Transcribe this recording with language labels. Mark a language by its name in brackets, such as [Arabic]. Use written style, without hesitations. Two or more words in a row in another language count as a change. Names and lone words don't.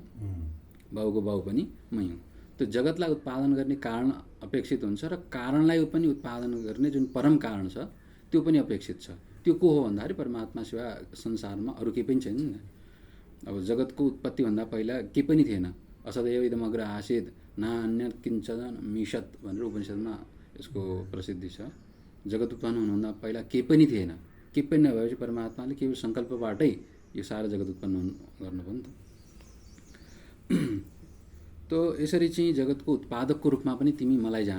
[Nepali] बाउको बाउ पनि मै हुँ। त्यो जगतलाई उत्पादन गर्ने कारण अपेक्षित हुन्छ र कारणलाई पनि उत्पादन गर्ने जुन परम कारण छ त्यो पनि अपेक्षित छ। त्यो को हो भन्दाखेरि परमात्मा सिवाय संसारमा अरू केही पनि छैन नि। अब जगतको उत्पत्तिभन्दा पहिला केही पनि थिएन। [Sanskrit] असदैव इदमग्र आसीत् नान्यत् किञ्चन मिषत् [Nepali] भनेर उपनिषदमा यसको प्रसिद्धि छ। जगत उत्पन्न हुनुभन्दा पहिला केही पनि थिएन। केही पनि नभएपछि परमात्माले केवल सङ्कल्पबाटै यो सारा जगत उत्पन्न गर्नुभयो नि त। त यसरी चाहिँ जगतको उत्पादकको रूपमा पनि तिमी मलाई जान।